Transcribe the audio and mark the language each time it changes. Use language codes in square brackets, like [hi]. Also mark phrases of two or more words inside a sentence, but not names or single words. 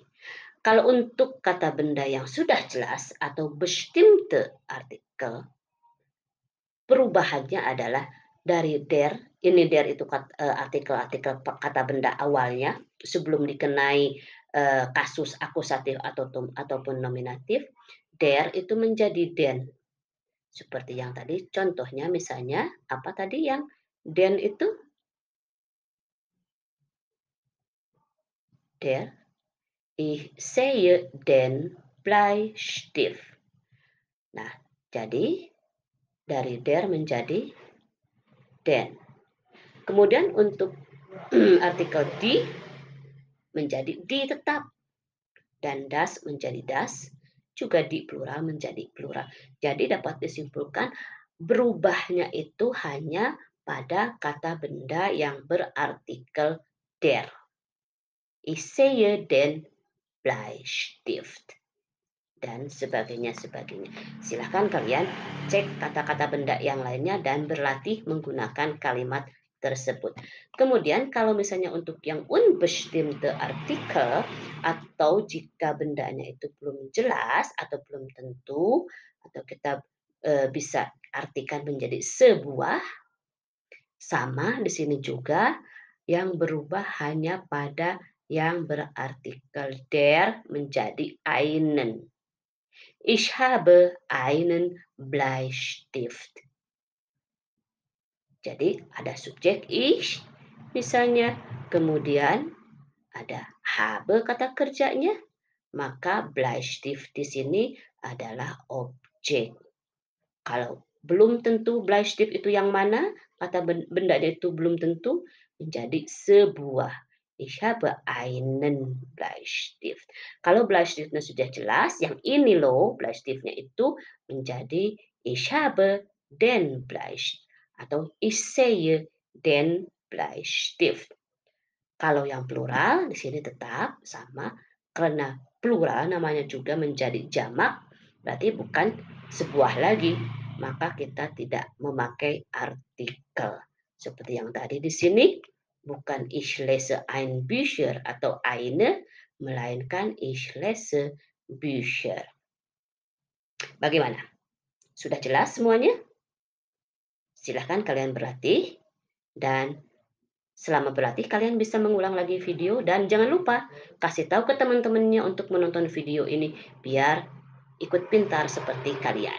[id] Kalau untuk kata benda yang sudah jelas atau [de] bestimmte artikel, [id] perubahannya adalah dari der, ini der itu artikel-artikel kata benda awalnya sebelum dikenai kasus akusatif ataupun nominatif, der itu menjadi den. Seperti yang tadi contohnya misalnya apa tadi yang den itu? Der. [de] Ich sehe den Bleistift. [id] Nah, jadi dari der menjadi den. Kemudian untuk artikel die menjadi die tetap. Dan das menjadi das, juga di plural menjadi plural. Jadi dapat disimpulkan berubahnya itu hanya pada kata benda yang berartikel der. [de] Ich sehe den Bleistift. [id] Dan sebagainya. Silahkan kalian cek kata-kata benda yang lainnya dan berlatih menggunakan kalimat tersebut. Kemudian kalau misalnya untuk yang [de] unbestimmte Artikel [id] atau jika bendanya itu belum jelas atau belum tentu atau kita bisa artikan menjadi sebuah, sama di sini juga yang berubah hanya pada yang berartikel der menjadi einen. [de] Ich habe einen Bleistift. [id] Jadi ada subjek ich misalnya, kemudian ada habe kata kerjanya, maka Bleistift di sini adalah objek. Kalau belum tentu Bleistift itu yang mana, kata bendanya itu belum tentu menjadi sebuah. [de] Ich habe einen Bleistift. [id] Kalau Bleistiftnya sudah jelas, yang ini loh Bleistiftnya itu menjadi [de] ich habe den Bleistift [id] atau [de] ich sehe den Bleistift. [id] Kalau yang plural di sini tetap sama karena plural namanya juga menjadi jamak, berarti bukan sebuah lagi, maka kita tidak memakai artikel. Seperti yang tadi di sini, bukan [de] ich lese ein Bücher [id] atau eine, melainkan [de] ich lese Bücher. [id] Bagaimana? Sudah jelas semuanya? Silahkan kalian berlatih dan selama berlatih kalian bisa mengulang lagi video dan jangan lupa kasih tahu ke teman-temannya untuk menonton video ini biar ikut pintar seperti kalian.